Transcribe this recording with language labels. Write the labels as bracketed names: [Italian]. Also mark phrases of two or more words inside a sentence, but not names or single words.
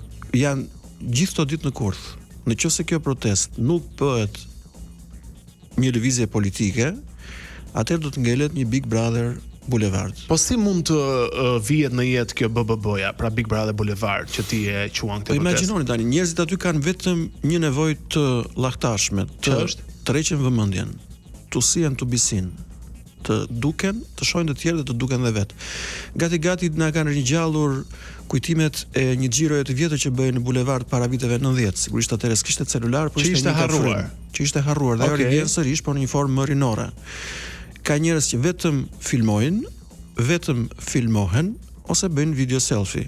[Albanian] Janë gjithë këto ditë në kurth. Nëse kjo protestë nuk bëhet një lëvizje politike, atëherë do të ngelet një Big Brother Boulevard. Po si mund të vihet në jetë kjo BBB-ja, pra Big Brother Boulevard, që ti e quan këtë protestë? Po imagjinoni tani, njerëzit aty kanë vetëm një nevojë të llahtarshme, të tërheqin vëmendjen, [English] to see and to be seen, [Albanian] të duken, të shohin të tjerë dhe të duken dhe vet. Gati na kanë ringjallur kujtimet e një xhiroje të vjetër që bëhej në bulevard para viteve 90. Sigurisht atëherë s'kishte celular, por ishte harruar. Që ishte harruar dhe ajo vjen sërish, por në një formë më rinore. Ka njerëz që vetëm filmojnë, vetëm filmohen ose bëjnë video selfie.